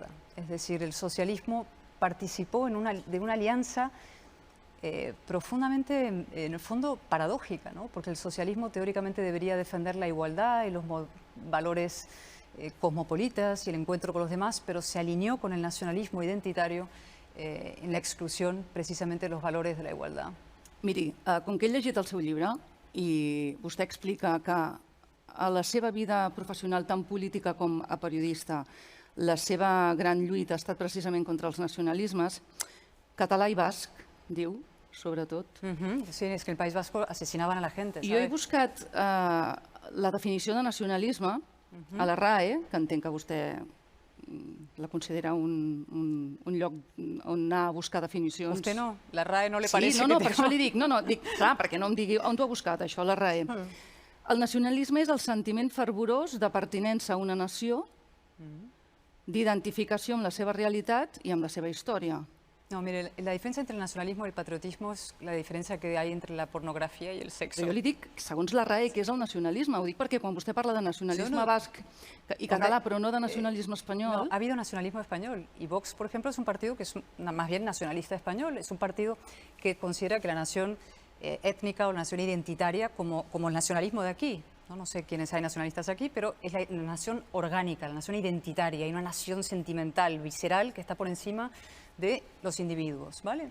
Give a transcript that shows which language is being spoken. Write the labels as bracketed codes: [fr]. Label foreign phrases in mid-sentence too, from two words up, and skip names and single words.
[es] Es decir, el socialismo participó de una alianza profundamente, en el fondo, paradójica, ¿no? Porque el socialismo teóricamente debería defender la igualdad y los valores cosmopolitas y el encuentro con los demás, pero se alineó con el nacionalismo identitario en la exclusión precisamente de los valores de la igualdad. [ca] Miri, com que he llegit el seu llibre i vostè explica que a la seva vida professional, tant política com a periodista, la seva gran lluita ha estat precisament contra els nacionalismes, català i basc, diu, sobretot. [es] Sí, es que en el País Vasco asesinaban a la gente, [ca] I jo he buscat la definició de nacionalisme a la RAE, que entenc que vostè la considera un lloc on anar a buscar definicions. [es] Usted no, la RAE no le Sí, parece no, que [ca] per això li dic, dic, clar, perquè no em digui on t'ho ha buscat, això, la RAE. El nacionalisme és el sentiment fervorós de pertinença a una nació, d'identificació amb la seva realitat i amb la seva història. [es] No, mire, la diferencia entre el nacionalismo y el patriotismo es la diferencia que hay entre la pornografía y el sexo. [ca] Però jo li dic, segons la RAE, què és el nacionalismo? Ho dic perquè quan vostè parla de nacionalisme basc i català, però no de nacionalisme espanyol... [es] No, ha habido nacionalismo español y Vox, por ejemplo, es un partido que es más bien nacionalista español. Es un partido que considera que la nación étnica o la nación identitaria como el nacionalismo de aquí. No sé quiénes hay nacionalistas aquí, pero es la nación orgánica, la nación identitaria, y una nación sentimental, visceral, que está por encima de los individuos, ¿vale?